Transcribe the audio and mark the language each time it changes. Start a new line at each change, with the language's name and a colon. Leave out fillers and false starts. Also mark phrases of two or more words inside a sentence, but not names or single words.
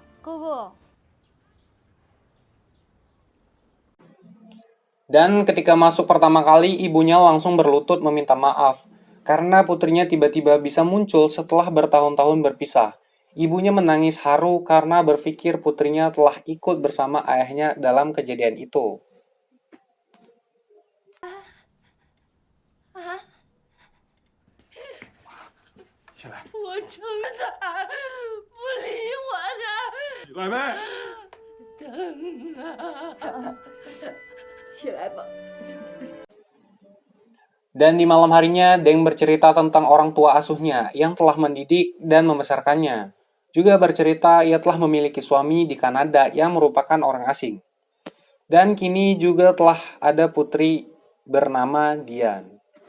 Chinese: 姑姑，
Indonesian: Dan ketika masuk pertama kali, ibunya langsung berlutut meminta maaf karena putrinya tiba-tiba bisa muncul setelah bertahun-tahun berpisah. Ibunya menangis haru karena berpikir putrinya telah ikut bersama ayahnya dalam kejadian itu.
Chinese: 起来，我撑他，不理我的，起来呗。疼啊！起来吧。
Indonesian: Dan di malam harinya, Deng bercerita tentang orang tua asuhnya yang telah mendidik dan membesarkannya. Juga bercerita ia telah memiliki suami di Kanada yang merupakan orang asing. Dan kini juga telah ada putri bernama Dian.